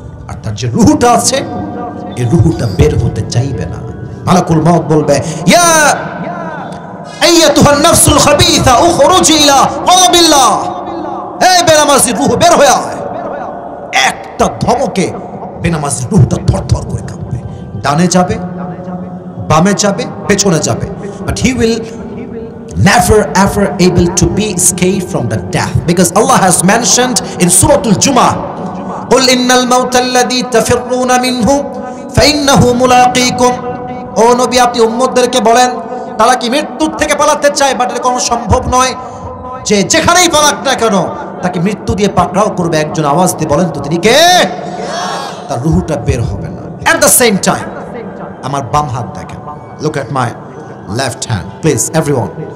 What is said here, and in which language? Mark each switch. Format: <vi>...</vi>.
<bn>আর তার যে রুহুটা আছে, এই রুহুটা বের হতে চাইবে না। মালাকুল মউত বলবে,</bn> <ar>ইয়া আইয়াতুহান নাফসুল খাবিসা উখরুজি ইলা ক্বাবিল্লাহ।</ar> <bn>এই বেনামাজি রূহ বের হয়ে আয়। একটা ধমকে বেনামাজি রূহটা থরথর করে কাঁপবে। ডানে যাবে, বামে যাবে, পেছনে যাবে,</bn> <en>but he will never ever able to be escaped from the death, because Allah has mentioned in Surah Al-Jumu'ah,</en> <ar>قل إن الموت الذي تفرون منه فإنه ملاقيكم।</ar> <bn>ও নবী, আপনি উম্মতদেরকে বলেন তারা কি মৃত্যুর থেকে পালাতে চায়, বাট এটা কোনো সম্ভব নয়। যে যেখানেই পালাক না কেন, তাকে মৃত্যু দিয়ে পাকড়াও করবে। একজন আওয়াজ দিয়ে বলেন তো তিনি কে? তার রূহটা বের হবে না।</bn> <en>at the same time,</en> <bn>আমার বাম হাত দেখেন,</bn> <en>Look at my left hand please everyone.</en>